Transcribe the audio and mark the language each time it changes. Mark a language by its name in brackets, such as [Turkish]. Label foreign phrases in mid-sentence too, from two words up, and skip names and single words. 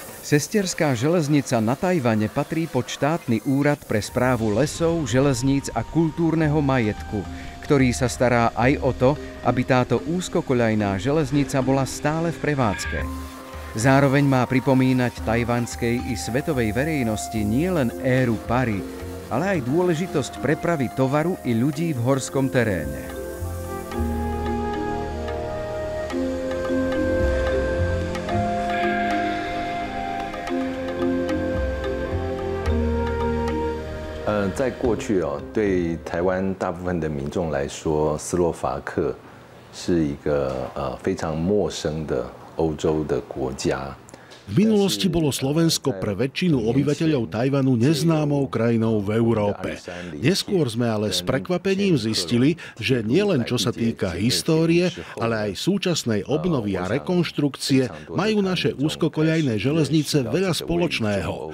[Slovak] Sestierská železnica na Tajvane patrí pod štátny úrad pre správu lesov, železníc a kultúrneho majetku, ktorý sa stará aj o to, aby táto úzkokoľajná železnica bola stále v prevádzke. Zároveň má pripomínať tajvanskej i svetovej verejnosti nielen éru pary, ale aj dôležitosť prepravy tovaru i ľudí v horskom teréne. [Chinese] 在过去对台湾大部分的民众来说，斯洛伐克是一个非常陌生的欧洲的国家。 [Slovak] V minulosti bolo Slovensko pre väčšinu obyvateľov Tajvanu neznámou krajinou v Európe. Neskôr sme ale s prekvapením zistili, že nielen čo sa týka histórie, ale aj súčasnej obnovy a rekonštrukcie majú naše úzkokoľajné železnice veľa spoločného.